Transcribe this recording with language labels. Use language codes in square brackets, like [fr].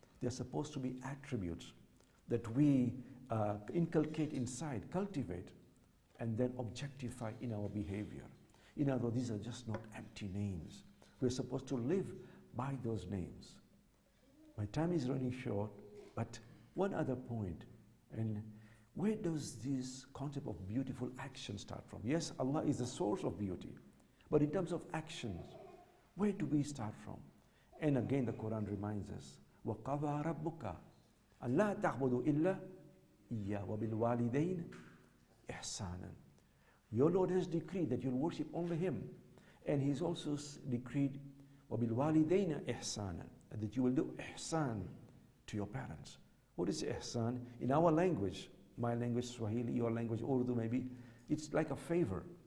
[en] They're supposed to be attributes that we inculcate inside, cultivate, and then objectify in our behavior. In other words, these are just not empty names. We're supposed to live by those names. My time is running short, but one other point, and where does this concept of beautiful action start from? Yes, Allah is the source of beauty, but in terms of actions, where do we start from? And again, the Quran reminds us, [ar] وَقَضَى رَبُّكَ أَلَّا تَعْبُدُوا إِلَّا إِيَّا وَبِالْوَالِدَيْنِ إِحْسَانًا. [en] Your Lord has decreed that you'll worship only Him, and He's also decreed [ar] وَبِالْوَالِدَيْنِ إِحْسَانًا, [en] that you will do ihsan to your parents. What is ihsan? In our language, my language Swahili, your language Urdu maybe, it's like a favor.